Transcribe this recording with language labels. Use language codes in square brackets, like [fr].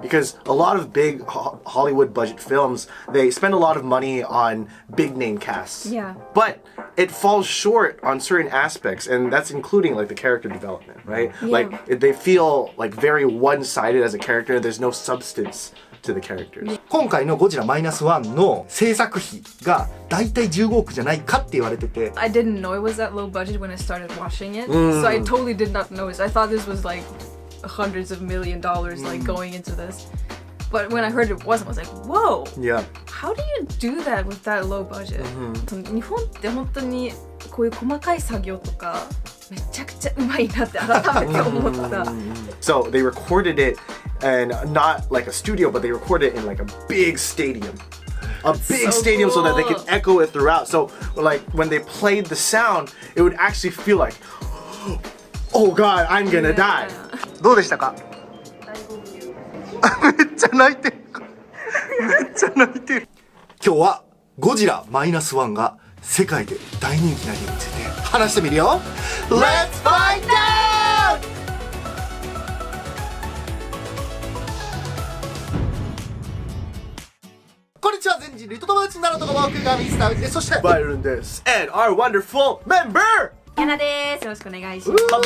[en] because a lot of big Hollywood budget films, they spend a lot of money on big name casts. Yeah. But it falls short on certain aspects, and that's including like the character development, right? Yeah. Like they feel like very one-sided as a character. There's no substance to the characters. [ja] 今回のゴジラマイナスワンの制作費がだいたい15億じゃないかって言われてて、 [en] I didn't know it was that low budget when I started watching it, so I totally did not notice. I thought this was like hundreds of $1 million like going into this, but when I heard it wasn't, I was like, whoa. Yeah. How do you do that with that low budget? [ja] 日本って本当にこういう細かい作業とかめちゃくちゃうまいなって改めて思った。 [en] So they recorded it, and not like a studio, but they recorded it in like a big stadium. A big stadium so that they could echo it throughout. So like when they played the sound, it would actually feel like, oh God, I'm gonna die. [ja] どうでしたか？めっちゃ泣いてる。めっちゃ泣いてる。今日はゴジラマイナスワンが世界で大人気な理由について話してみるよ。 [en] Let's find out! [ja] こんにちは、全人類と友達になろうと思う僕がミスターウキです。そして [en] Byron this and our wonderful member. [ja] ヤナです。よろしくお願いします。